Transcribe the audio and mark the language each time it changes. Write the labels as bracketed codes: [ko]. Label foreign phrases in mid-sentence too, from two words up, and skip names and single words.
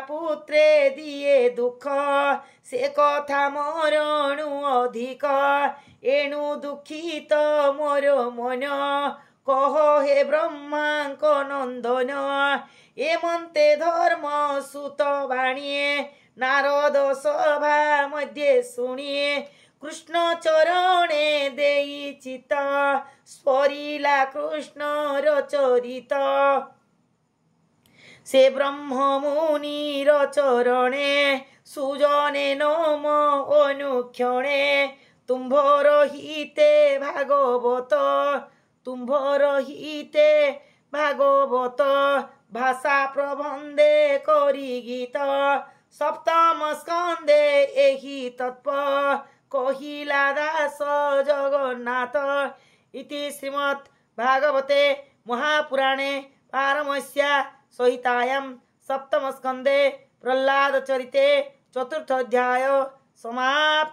[or] ପୁତ୍ରେ ଦିଏ ଦୁଖ ସେ କଥା ମରଣୁ ଅଧିକ ଏଣୁ ଦୁଖିତ ମୋର ମନ କହ ହେ ବ୍ରହ୍ମାଙ୍କ ନନ୍ଦନ ଏମନ୍ତେ ଧର୍ମ ସୁତ ବାଣୀଏ ନାରଦ ସଭା ମଧ୍ୟ ଶୁଣିଏ କୃଷ୍ଣ ଚରଣେ ଦେଇ ଚିତ ସ୍ଫରିଲା କୃଷ୍ଣ ଚରିତ ସେ ବ୍ରହ୍ମ ମୁନିର ଚରଣେ ସୁଜନେ ନମ ଅନୁକ୍ଷଣେ ତୁମ୍ଭର ହିତେ ଭାଗବତ ତୁମ୍ଭର ହିତେ ଭାଗବତ ଭାଷା ପ୍ରବନ୍ଧେ କରି ଗୀତ ସପ୍ତମ ସ୍କନ୍ଦେ ଏହି ତତ୍ତ୍ୱ କହିଲା ଦାସ ଜଗନ୍ନାଥ [sa] इति श्रीमद् भागवते महापुराणे पारमस्या संहितायां सप्तम स्कंदे प्रह्लाद चरिते चतुर्थ अध्याय समाप्त।